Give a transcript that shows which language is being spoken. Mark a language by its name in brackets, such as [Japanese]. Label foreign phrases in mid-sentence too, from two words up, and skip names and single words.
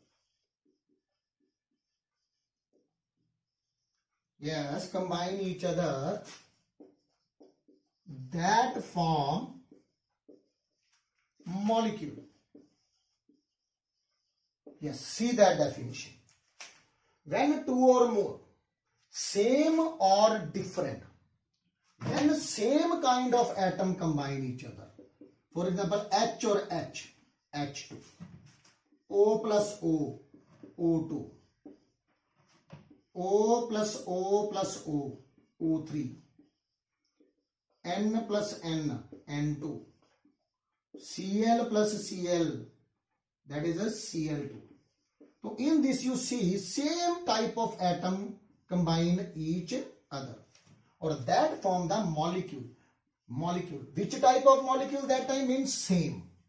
[English] Yes, combine each other, that form molecule. Yes, see that definition. When two or more same or different, when same kind of atom combine each other. For example, H or H, H2, O plus O, O2, O plus O plus O, O3, N plus N, N2, Cl plus Cl, that is a Cl2. So in this you see same type of atom combine each other, or that form the molecule. Which type of molecule? That time means same.